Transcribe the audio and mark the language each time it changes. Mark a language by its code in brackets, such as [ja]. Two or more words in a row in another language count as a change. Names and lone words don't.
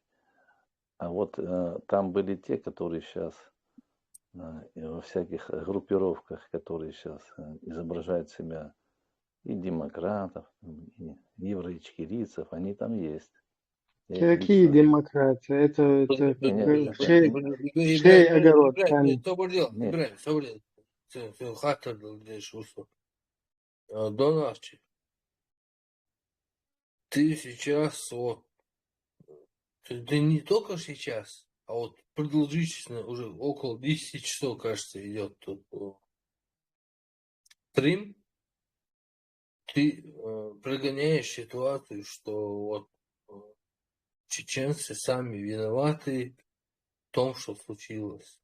[ru] А вот там были те, которые сейчас во всяких группировках, которые сейчас изображают себя и демократов, и евроичкирийцев, они там есть. Я их Какие лично... демократы? Это Ибраһим, чей огород Ибраһим, там? Нет, собрал. [tr] Sen hatırladın diye şu. [ru] Донарчик, ты сейчас вот, ты не только сейчас, а вот продолжительно уже около 10 часов, кажется, идет тут стрим, ты прогоняешь ситуацию, что вот чеченцы сами виноваты в том, что случилось.